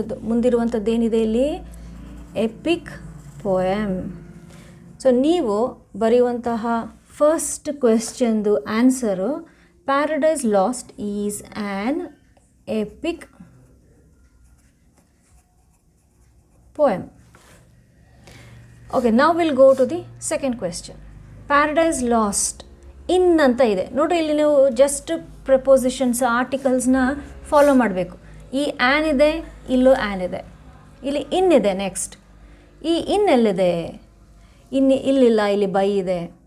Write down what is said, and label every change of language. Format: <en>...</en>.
<kn>ಮುಂದಿರುವಂಥದ್ದು ಏನಿದೆ ಇಲ್ಲಿ? EPIC poem. So ನೀವು ಬರೆಯುವಂತಹ first ಕ್ವೆಶ್ಚನ್ದು answer</kn> <en>Paradise Lost is an epic poem. Okay, now we'll go to the second question.</en> <kn>Paradise Lost in ಅಂತ ಇದೆ ನೋಡಿರಿ. ಇಲ್ಲಿ ನೀವು ಜಸ್ಟ್ ಪ್ರಪೋಸಿಷನ್ಸ್, ಆರ್ಟಿಕಲ್ಸ್ನ ಫಾಲೋ ಮಾಡಬೇಕು. ಈ ಆ್ಯನ್ ಇದೆ, ಇಲ್ಲೂ ಆ್ಯನ್ ಇದೆ, ಇಲ್ಲಿ ಇನ್ ಇದೆ. ನೆಕ್ಸ್ಟ್ ಈ ಇನ್ ಎಲ್ಲಿದೆ? ಇಲ್ಲಿಲ್ಲ, ಇಲ್ಲಿ ಬೈ ಇದೆ.</kn>